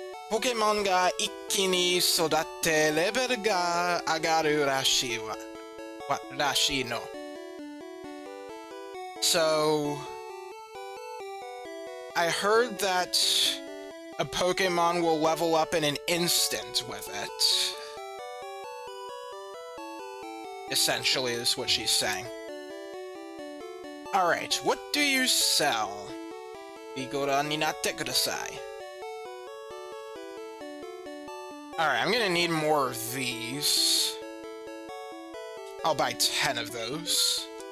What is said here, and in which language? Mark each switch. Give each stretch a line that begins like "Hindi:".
Japanese: ポケモンが一気に育ってレベルが上がるらしいの.
English: So, I heard that a Pokemon will level up in an instant with it. Essentially, is what she's saying. Alright, what do you sell?
Japanese: ご覧になってください.
English: Alright, I'm gonna need more of these. I'll buy 10 of those.